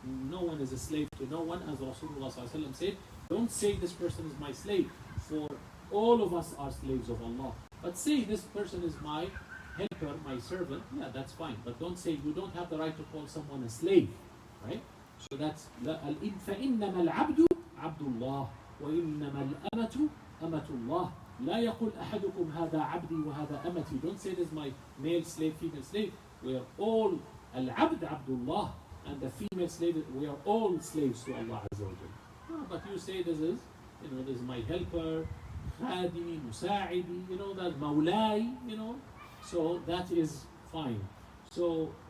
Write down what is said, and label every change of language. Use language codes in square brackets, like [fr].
[en] No one is a slave to no one, as Rasulullah ﷺ said. Don't say this person is my slave, for all of us are slaves of Allah. But say this person is my helper, my servant, yeah, that's fine. But don't say, you don't have the right to call someone a slave, right? So that's [ar] فَإِنَّمَا الْعَبْدُ عَبْدُ اللَّهِ وَإِنَّمَا الْأَمَةُ أَمَةُ اللَّهِ لَا يَقُلْ أَحَدُكُمْ هَذَا عَبْدِي وَهَذَا أَمَتِي. [en] Don't say this is my male slave, female slave. We are all al-abd Abdullah, and the female slave, we are all slaves to Allah Azza wa Jalla. But you say this is, this is my helper, khadimi, musa'idi, that mawlai, so that is fine. So